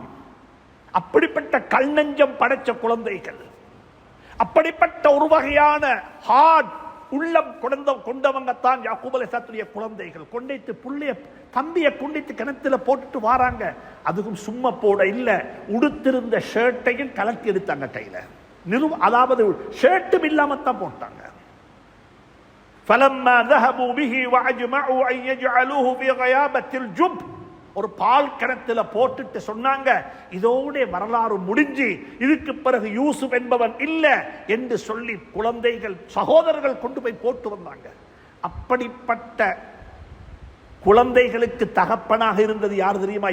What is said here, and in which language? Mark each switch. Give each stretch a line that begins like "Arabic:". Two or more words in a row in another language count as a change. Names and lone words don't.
Tamil: அப்படிப்பட்ட கல்நெஞ்சம் படைச்ச குழந்தைகள், அப்படிப்பட்ட ஒரு வகையான ஹார்ட் உள்ளம் கொண்டவங்க தான் யாக்கூப் அலைஹிஸ்ஸலாத்துடைய குழந்தைகள். கொண்டைத்து புள்ளைய தம்பியை கொண்டைத்து கிணத்துல போட்டுட்டு வாராங்க. அதுவும் சும்மா போட இல்ல, உடுத்திருந்த ஷர்ட்டையும் கலட்டி எடுத்தாங்க கையில. அதாவது ஷர்ட்டும் இல்லாமத்தான் போட்டாங்க.
Arabic: فَلَمَّا ذَهَبُوا بِهِ وَأَجْمَعُوا أَن يَجْعَلُوهُ فِي غَيَابَةِ الْجُبِّ.
Tamil: ஒரு பால் கிணத்துல போட்டுட்டு சொன்னாங்க, இதோட வரலாறு முடிஞ்சு, இதுக்கு பிறகு யூசுப் என்பவன் இல்ல என்று சொல்லி குழந்தைகள் சகோதரர்கள் கொண்டு போய் போட்டு வந்தாங்க. அப்படிப்பட்ட குழந்தைகளுக்கு தகப்பனாக இருந்தது யார் தெரியுமா?